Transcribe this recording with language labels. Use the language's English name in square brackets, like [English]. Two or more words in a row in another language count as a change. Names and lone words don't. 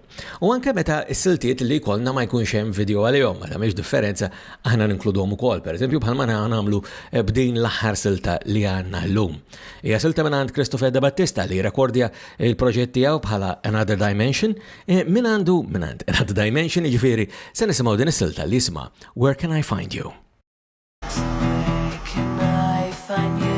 [Maltese] U anke meta s-siltiet li jkollna ma jkunx hemm video għalihom, ma tagħmilx differenza aħna ninkluduhom ukoll. Pereżempju bħalma nagħmlu b'din l-aħħar silta li għandna llum. Hija silta minn għand Christopher De Battista li rekordja il-proġett tiegħu bħala Another Dimension minn għand Another Dimension, jiġifieri se nisimgħu din is-silta li jisma' Where Can I Find You? [English] Where can I find you?